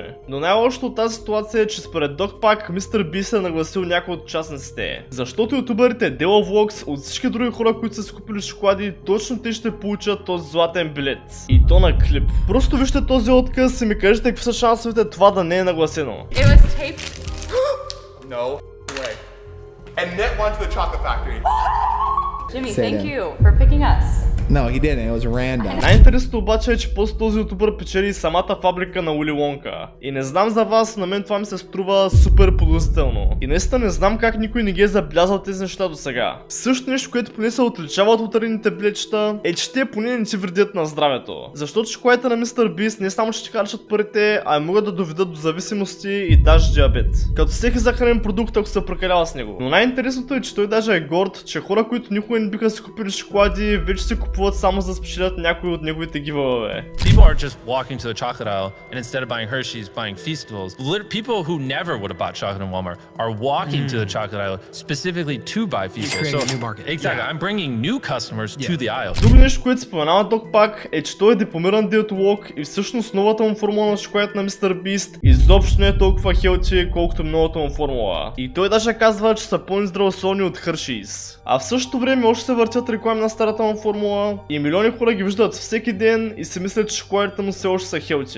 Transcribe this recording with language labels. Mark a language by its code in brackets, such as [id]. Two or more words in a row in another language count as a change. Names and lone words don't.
[bg] Но най-лошото от тази ситуация е, че според DocPack MrBeast е нагласил някой от участниците. Защото ютуберите DellaVlogs от всички други хора, които са си купили шоколади, точно те ще получат този златен билет. И то на клип. Просто вижте този отказ и ми кажете какви са шансовете това да не е нагласено. [en] No way. And Net went to the chocolate factory. Jimmy, thank you for picking us. No, he didn't. It was random. [bg] Най-интересното обаче е, че после този ютубър печели самата фабрика на Уили Вонка. И не знам за вас, на мен това ми се струва супер подозрително. И наистина не знам как никой не ги е забелязал тези неща до сега. Също нещо, което поне се отличава от лотарийните билетчета, е, че те поне не ти вредят на здравето. Защото шоколадите на MrBeast не само ще ти харчат парите, а и могат да доведат до зависимости и даже диабет. Като всеки захранен продукт, ако се прекалява с него. Но най-интересното е, че той даже е горд, че хора, които никога не биха си купили шоколади, вече си купуват само за да спечелят някои от неговите гивъве. [en] People are just walking to the chocolate aisle and instead of buying Hershey's, buying Feastables. People who never would have bought chocolate in Walmart are walking to the chocolate aisle specifically to buy Feastables. So, new market. Exactly. I'm bringing new customers to the aisle. [bg] Друго нещо, което споменава DocPack е, че той е дипломиран диетолог и всъщност новата му формула на шоколадите на MrBeast изобщо не е толкова хелти, колкото новата му формула. И той даже казва, че са по-здравословни от Hershey's. А в същото време още се въртят реклами на старата му формула и милиони хора ги виждат всеки ден и си мислят, че шоколадите му все още са хелти.